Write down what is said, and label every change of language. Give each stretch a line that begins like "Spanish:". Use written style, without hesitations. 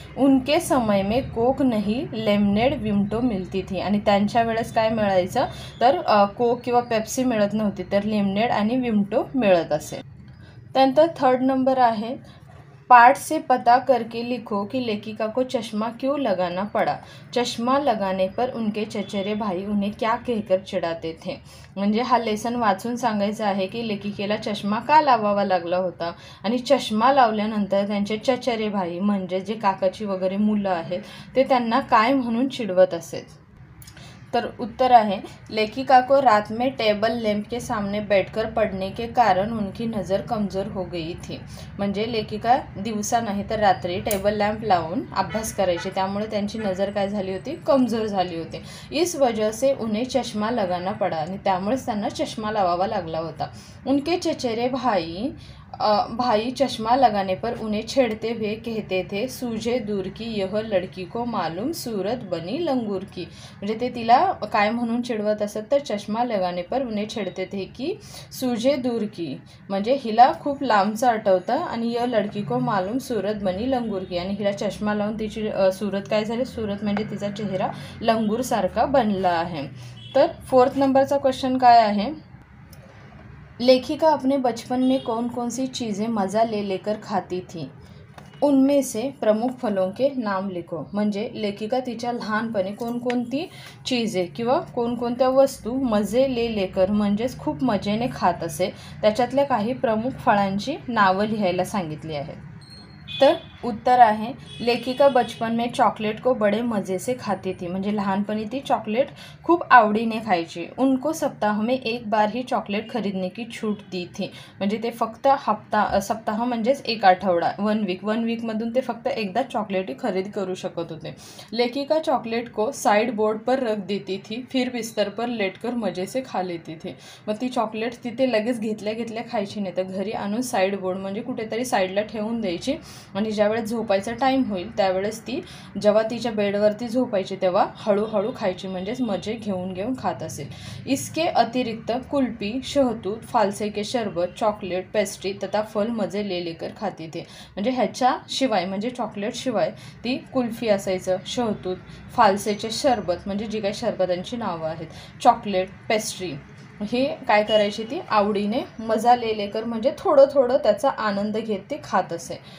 Hindi: उनके समय में कोक नहीं लेमनेड विमटो मिलती थी।
Marathi: आणि त्यांच्या वेळेस काय मिळायचं तर कोक किंवा पेप्सी मिळत नव्हती तर लेमनेड आणि विमटो मिळत असे। त्यानंतर थर्ड नंबर आहे
Hindi: पाठ से पता करके लिखो कि लेखिका को चश्मा क्यों लगाना पड़ा। चश्मा लगाने पर उनके चचेरे भाई उन्हें क्या कहकर चिढ़ाते थे।
Marathi: म्हणजे हा लेसन वाचून सांगायचं आहे की लेखिकेला चष्मा का लावावा लागला होता आणि चष्मा लावल्यानंतर त्यांचे चचेरे भाई म्हणजे जे काकाची वगैरे मुलं आहेत ते त्यांना काय म्हणून चिडवत असेल। तर उत्तर आहे
Hindi: लेखिका को रात में टेबल लैंप के सामने बैठकर पढ़ने के कारण उनकी नज़र कमज़ोर हो गई थी।
Marathi: म्हणजे लेखिका दिवसा नाही तर रात्री टेबल लॅम्प लावून अभ्यास करायची त्यामुळे त्यांची नजर काय झाली होती कमजोर झाली होती।
Hindi: इस वजह से उन्हें चश्मा लगाना पड़ा
Marathi: आणि त्यामुळेच त्यांना चष्मा लावावा लागला होता।
Hindi: उनके चचेरे भाई चश्मा लगाने पर उन्हें छेड़ते हुए कहते थे सूझे दूर की यह लड़की को मालूम सूरत बनी लंगूर की।
Marathi: म्हणजे ते तिला काय म्हणून चिडवत असत तर
Hindi: चष्मा लगाने पर उन्हें छेड़ते थे की सूझे दूर की
Marathi: म्हणजे हिला खूप लांबचं आठवतं आणि
Hindi: यह लड़की को मालूम सूरत बनी लंगूर की
Marathi: आणि हिला चष्मा लावून तिची सूरत काय झाली, सूरत म्हणजे तिचा चेहरा लंगूर सारखा बनला आहे। तर फोर्थ नंबरचा क्वेश्चन काय आहे
Hindi: लेखिका अपने बचपन में कौन कौन सी चीज़ें मज़ा ले लेकर खाती थी, उनमें से प्रमुख फलों के नाम लिखो।
Marathi: म्हणजे लेखिका तिच्या लहानपणी कोणकोणती चीजे किंवा कोणकोणत्या वस्तू मजे लेकर म्हणजेच खूप मजेने खात असे त्याच्यातल्या काही प्रमुख फळांची नावं लिहायला सांगितली आहेत। तर उत्तर आहे
Hindi: लेखिका बचपन में चॉकलेट को बड़े मज़े से खाती थी।
Marathi: म्हणजे लहानपणी ती चॉकलेट खूप आवडीने खायची।
Hindi: उनको सप्ताह में एक बार ही चॉकलेट खरीदने की छूट दी थी।
Marathi: म्हणजे ते फक्त सप्ताह म्हणजेच एक आठवडा वन वीकमधून ते फक्त एकदा चॉकलेटी खरीद करू शकत होते।
Hindi: लेखिका चॉकलेट को साइड बोर्ड पर रख देती थी, फिर बिस्तर पर लेटकर मजे से खा लेती थी।
Marathi: मग ती चॉकलेट तिथे लगेच घेतल्या खायची नाही तर घरी आणून साइड बोर्ड म्हणजे कुठेतरी साईडला ठेवून द्यायची आणि ज्यावेळेस ज्यावेळेस झोपायचा टाईम होईल त्यावेळेस ती जेव्हा तिच्या बेडवरती झोपायची तेव्हा हळूहळू खायची, म्हणजेच मजे घेऊन घेऊन खात असेल.
Hindi: इसके अतिरिक्त कुल्फी, शहतूत, फालसे के शरबत, चॉकलेट, पेस्ट्री तथा फल मजे ले लेकर खाती थी.
Marathi: म्हणजे ह्याच्याशिवाय म्हणजे चॉकलेट शिवाय ती कुल्फी असायचं, शहतूत, फालसेचे शरबत म्हणजे जी काही शरबतांची नावं आहेत, चॉकलेट, पेस्ट्री हे काय करायची ती आवडीने मजा ले लेकर म्हणजे थोडं थोडं त्याचा आनंद घेत ते खात असे.